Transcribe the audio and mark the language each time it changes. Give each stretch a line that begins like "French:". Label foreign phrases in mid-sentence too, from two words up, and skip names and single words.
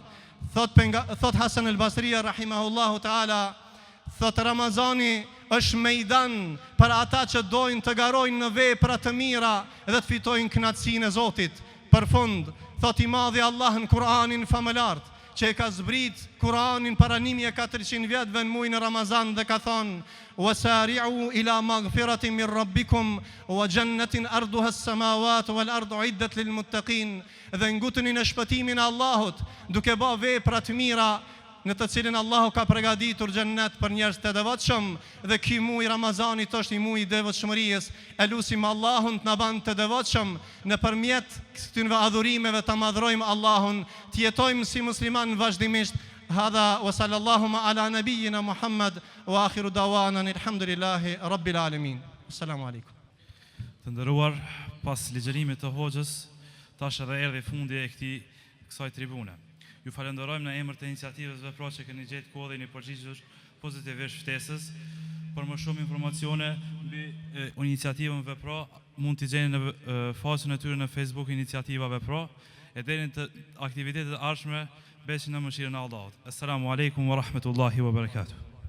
Albanian: Thot Hasan el-Basria
Arabic: رحمه الله تعالى,
Albanian: thot Ramazani është mejdan për ata që dojnë të garojnë në vepra të mira dhe të fitojnë kënaqësinë e Zotit. Për fund, thot i madhi Allah në Kur'anin famëlart, që e ka zbrit Kur'anin para 1400 vjetëve në muajin e Ramazan dhe ka thonë:
Arabic: "وسارعوا إلى مغفرة من ربكم وجنة عرضها السماوات والأرض أعدت للمتقين."
Albanian: Dhe nguteni në shpëtimin e Allahut, duke bërë vepra të mira në të cilin Allahu ka përgatitur xhennet për njerëz të devotshëm, dhe ky muaj Ramazanit është i muaj i devotshmërisë. Elusim Allahun të na bën të devotshëm nëpërmjet këtyre adhurimeve të madhrojmë Allahun, të jetojmë si musliman vazhdimisht.
Arabic: هذا وصلى الله على نبينا محمد وآخر دعوانا الحمد لله رب العالمين. السلام عليكم.
Albanian: Të nderuar, pas ligjërimit të hoxhës, tash edhe erdhi fundi e kësaj tribune. Ju falenderojmë në emër të iniciativës Vepro që keni gjetë kodhin i përgjigjesh pozitivisht ftesës. Për më shumë informacione mbi iniciativën Vepro mund t'i gjeni në faqen e tyre në Facebook Iniciativa Vepro, e deri të aktivitetet e ardhshme besin në mëshirën e Allahut.
Arabic: السلام عليكم ورحمة الله وبركاته.